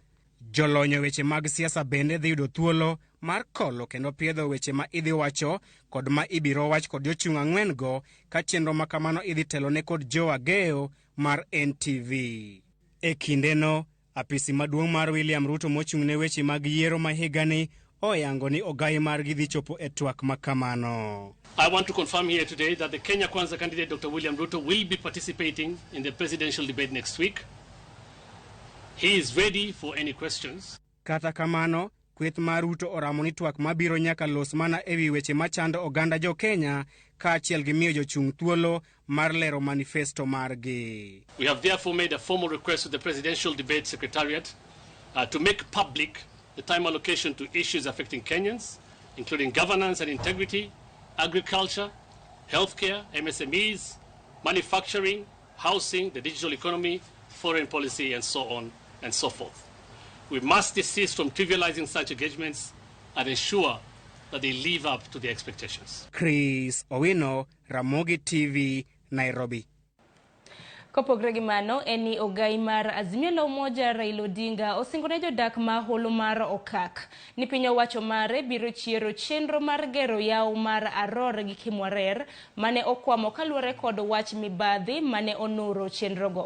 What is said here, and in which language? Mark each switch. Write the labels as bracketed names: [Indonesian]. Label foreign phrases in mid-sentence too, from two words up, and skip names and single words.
[Luo (Kenya and Tanzania)] Jolonyo weche mag siasa bende dhi yudo thuolo mar kolo kendo piedho weche ma idhi wacho kod ma ibiro wach kod jochung' ang'wen go ka chenro makamano idhi telone kod Joe Ageo mar NTV. E kindeno, apisi maduong' mar William Ruto mochung' ne weche mag yiero ma higani oyango ni ogai margi dhi chopo e twak makamano. [English] I want to confirm here today that the Kenya Kwanza candidate Dr. William Ruto will be participating in the presidential debate next week. He is ready for any questions. [Luo (Kenya and Tanzania)] Kata kamano, kweth mar Ruto oramo ni twak mabiro nyaka los mana ewi weche machando oganda jo Kenya ka achiel gi miyo jochung' thuolo mar lero manifesto margi. [English] We have therefore made a formal request to the Presidential Debate Secretariat to make public the time allocation to issues affecting Kenyans, including governance and integrity, agriculture, healthcare, MSMEs, manufacturing, housing, the digital economy, foreign policy, and so on and so forth. We must desist from trivializing such engagements and ensure that they live up to their expectations. Chris Owino, Ramogi TV, Nairobi. [Luo (Kenya and Tanzania)] Kopogre gi mano eni ogai mar Azimio la Umoja Raila Odinga osingone jodak ma holo mar Okak ni piny owacho mare biro chiero chenro mar gero yaw mar Aror gi Kimwarer mane okwamo kaluwore kod wach mibadhi mane onoro chenrogo.